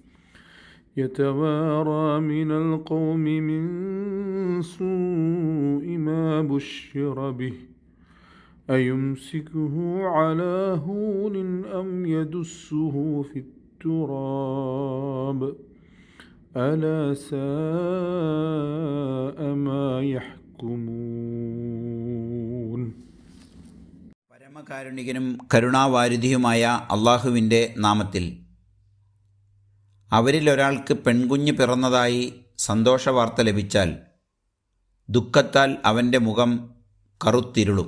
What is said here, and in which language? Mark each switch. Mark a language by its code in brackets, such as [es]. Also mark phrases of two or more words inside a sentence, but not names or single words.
[ar] يتوارى من القوم من سوء ما بشر به أيمسكه على هون أم يدسه في التراب ألا ساء ما يحكمون. [ml] പരമകാരുണികനും കരുണാവാരിധിയുമായ അള്ളാഹുവിൻ്റെ നാമത്തിൽ. അവരിലൊരാൾക്ക് പെൺകുഞ്ഞ് പിറന്നതായി സന്തോഷവാർത്ത ലഭിച്ചാൽ ദുഃഖത്താൽ അവൻ്റെ മുഖം കറുത്തിരുളും.